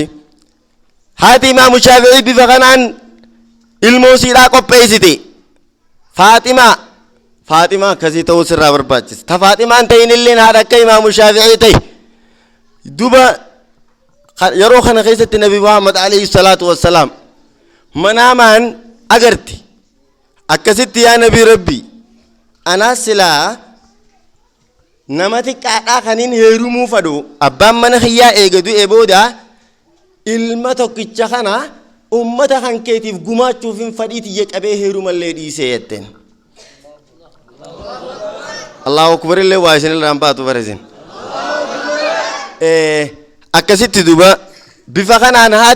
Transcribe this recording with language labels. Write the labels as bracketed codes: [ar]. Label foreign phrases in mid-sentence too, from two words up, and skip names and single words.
[om] Haati imaamu Shaafi'ii bifa kanaan ilmoo siidhaa qopheessite. Faaximaa akkasii ta'uu sirraa barbaachisa. Ta Faaximaan ta'in illee haadha akka imaamu Shaafi'ii ta'e. Duba yeroo kana keessatti Nabi Muhammad [ar] عليه الصلاة والسلام [om] manaamaan agarti akkasitti yaa nabii rabbi anaa silaa nama xiqqaadhaa kaniin heerumuu fadhu abbaan mana kiyyaa eega du'e booda ilma tokkicha kana ummata kan keetiif gumaachuuf hin fadhiiti qabee heerumallee dhiisee jetteen [ar] الله أكبر [om] illee waa isin irraan baatu baresin akkasitti duba bifa kanaan haati